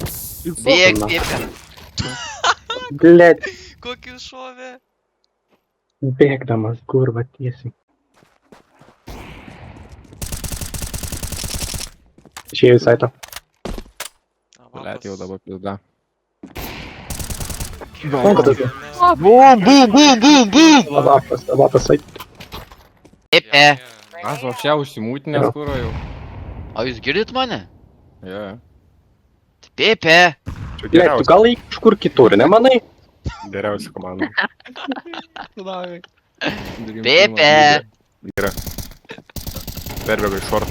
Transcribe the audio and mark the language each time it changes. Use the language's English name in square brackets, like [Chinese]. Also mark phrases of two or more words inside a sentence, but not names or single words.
[Lithuanian] Bėg, Na. Pepė. Blet. Kokį šovė? Bėgdamas, kurva, tiesiai. Išėjau į saitą. Blet, jau dabar pizda. Bum, bum, bum, bum, bum! Avapas saitą. Pepe! Aš вообще užsimūtinęs kūro jau. O jūs girdit mane? Jo. Pepe! Čia Blet, tu geriausia, gal į kažkur kitur, nemanai? geriausia komanda. Pepe! Gerai. Perbėga iš šorto.